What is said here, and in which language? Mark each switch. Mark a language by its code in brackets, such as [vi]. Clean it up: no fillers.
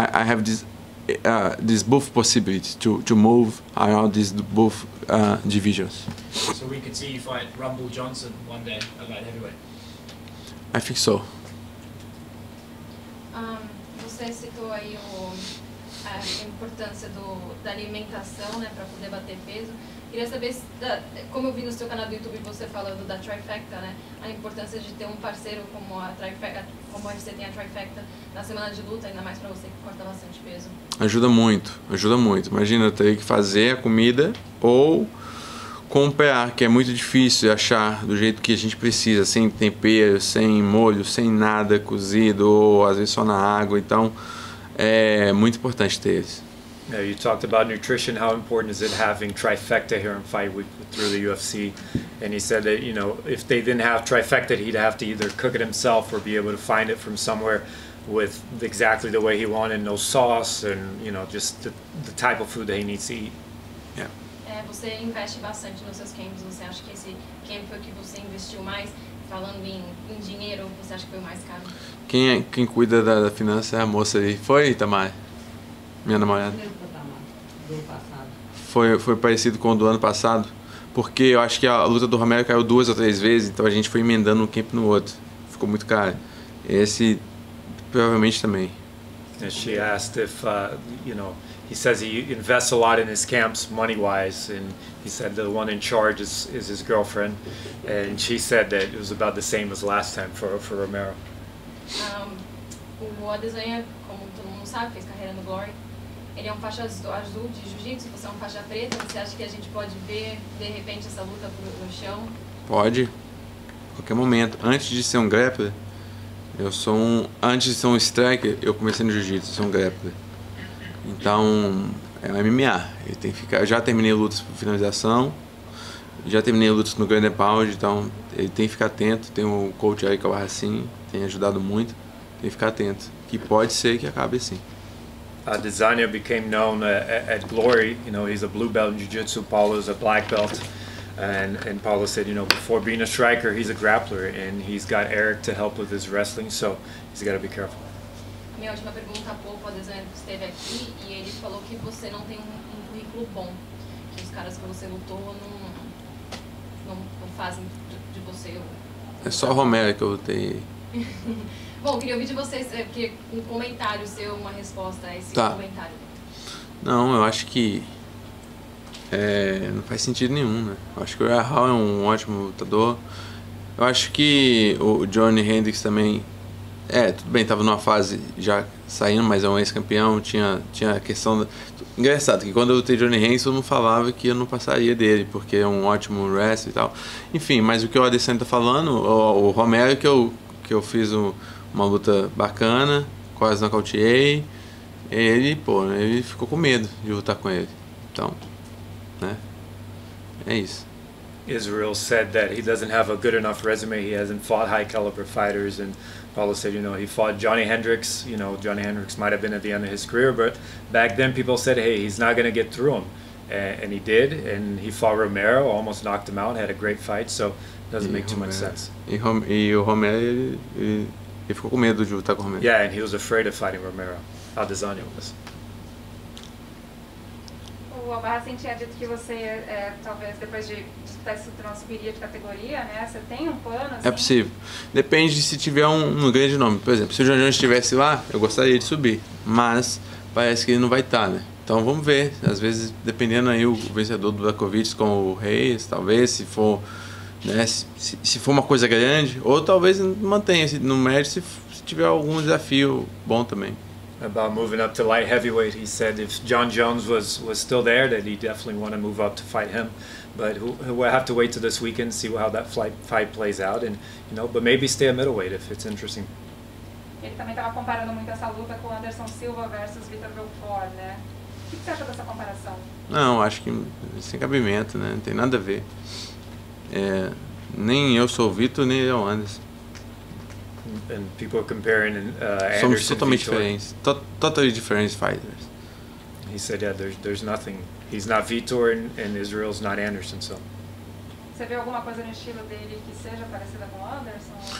[en] I have this both possibilities to move around these both divisions. So we could see you fight Rumble Johnson one day at light heavyweight? I think so. [pt] Você citou aí a importância da alimentação, né, para poder bater peso. Queria saber, como eu vi no seu canal do YouTube você falando da trifecta, né, a importância de ter um parceiro como a trifecta, como a UFC tem a trifecta na semana de luta, ainda mais para você que corta bastante peso. Ajuda muito, ajuda muito. Imagina eu ter que fazer a comida ou comprar, que é muito difícil achar do jeito que a gente precisa, sem tempero, sem molho, sem nada cozido, ou às vezes só na água. Então é muito importante ter eles. [en] Yeah, you talked about nutrition. How important is it having trifecta here in Fight Week through the UFC? And he said that, you know, if they didn't have trifecta, he'd have to either cook it himself or be able to find it from somewhere with exactly the way he wanted, no sauce, and you know, just the type of food that he needs to eat. Yeah. [pt] Você investe bastante nos seus camps. Você acha que esse camp foi o que você investiu mais? Falando em dinheiro, você acha que foi o mais caro? Quem cuida da finança é a moça aí. Foi, Tamar? Minha namorada. Foi parecido com o do ano passado, porque eu acho que a luta do Romero caiu 2 ou 3 vezes, então a gente foi emendando um camp no outro. Ficou muito caro. Esse provavelmente também. [en] And she asked if, you know, he says he invests a lot in his camps money-wise, and he said the one in charge is his girlfriend, and she said that it was about the same as last time for Romero. [pt] O Adesanya, como todo mundo sabe, fez carreira no Glory. Ele é um faixa azul de jiu-jitsu, você é um faixa preta. Você acha que a gente pode ver, de repente, essa luta no chão? Pode, a qualquer momento. Antes de ser um grappler, antes de ser um striker, eu comecei no jiu-jitsu, sou um grappler. Então, é um MMA. Ele tem que ficar. Eu já terminei lutas por finalização, já terminei lutas no Grand Pound, então ele tem que ficar atento. Tem o coach aí que é o Racine, tem ajudado muito. Tem que ficar atento, que pode ser que acabe assim. [en] Adesanya became known at Glory. You know, he's a blue belt in jiu-jitsu. Paulo's a black belt. And Paulo said, you know, before being a striker, he's a grappler, and he's got Eric to help with his wrestling, so he's got to be careful. [pt] Minha última pergunta, há pouco, o Adesanya esteve aqui e ele falou que você não tem currículo bom, que os caras que você lutou não fazem de você. É só o Romero que eu lutei. Bom, queria ouvir de vocês, um comentário seu, uma resposta a esse comentário. Não, eu acho que não faz sentido nenhum, né? Eu acho que o Israel é um ótimo lutador, Eu acho que o Johnny Hendricks também, tudo bem, estava numa fase já saindo, mas é um ex-campeão, tinha a questão... Engraçado, que quando eu lutei Johnny Hendricks, todo mundo falava que eu não passaria dele, porque é um ótimo wrestler e tal. Enfim, mas o que o Adesanya tá falando, o Romero que eu fiz uma luta bacana, quase nocauteei, ele ficou com medo de lutar com ele. Então, né, é isso. [en] Israel said that he doesn't have a good enough resume. He hasn't fought high caliber fighters, and Paulo said, he fought Johnny Hendricks. Johnny Hendricks might have been at the end of his career, but back then people said, hey, he's not going to get through him, and he did. And he fought Romero, almost knocked him out, had a great fight. So it doesn't make too much sense. [pt] E o Romero ele ficou com medo de lutar com o Romero. [en] Yeah, and he was afraid of fighting Romero. Adesanya was. [pt] O Albarracin tinha dito que você, talvez depois de disputar isso, transferiria de categoria, né? Você tem um plano? Assim? É possível. Depende de se tiver um grande nome. Por exemplo, se o John Jones estivesse lá, eu gostaria de subir. Mas parece que ele não vai estar, né? Então vamos ver. Às vezes, dependendo aí o vencedor do Blachowicz com o Reis, talvez, se for, né, se for uma coisa grande, ou talvez mantenha-se no médio se tiver algum desafio bom também. [en] About moving up to light heavyweight, he said if John Jones was still there, that he definitely want to move up to fight him. But we'll have to wait till this weekend, see how that fight plays out, and but maybe stay a middleweight if it's interesting. [pt] Ele também estava comparando muito essa luta com Anderson Silva versus Vitor Belfort, né? O que você acha dessa comparação? Não, acho que sem cabimento, né? Não tem nada a ver. Nem eu sou o Vitor, nem ele é o Anderson. [en] And people are comparing Anderson. [pt] Somos totalmente diferentes, [en] totally different fighters. He said, yeah, there's nothing. He's not Vitor and Israel's not Anderson, so. [pt] Você vê alguma coisa no estilo dele que seja parecida com o Anderson?